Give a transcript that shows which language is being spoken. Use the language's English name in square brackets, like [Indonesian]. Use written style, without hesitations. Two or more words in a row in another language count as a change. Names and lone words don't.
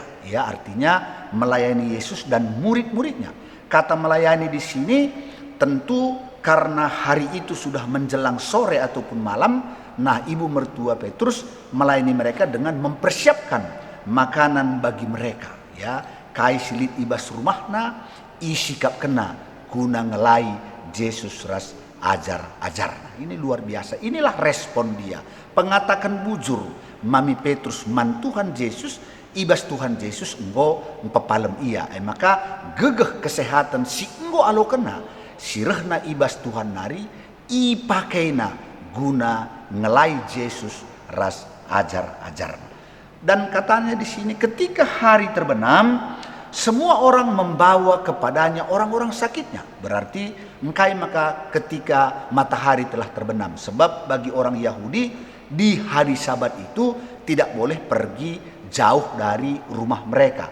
[Indonesian] Ya, artinya melayani Yesus dan murid-muridnya. Kata melayani di sini tentu karena hari itu sudah menjelang sore ataupun malam. Nah, ibu mertua Petrus melayani mereka dengan mempersiapkan makanan bagi mereka. Ya, [Batak Karo] kai silit ibas rumahna, isikap kena guna ngelai Yesus ras ajar. [Indonesian] Ini luar biasa. Inilah respon dia. [Batak Karo] Pengatakan bujur mami Petrus man Tuhan Yesus ibas Tuhan Yesus enggo empapalem ia. Maka gegeh kesehatan si enggo alo kena sirehna ibas Tuhan nari ipakaina guna ngelai Yesus ras ajar. [Indonesian] Dan katanya di sini ketika hari terbenam semua orang membawa kepadanya orang-orang sakitnya. Berarti engkai maka ketika matahari telah terbenam. Sebab bagi orang Yahudi di hari Sabat itu tidak boleh pergi jauh dari rumah mereka.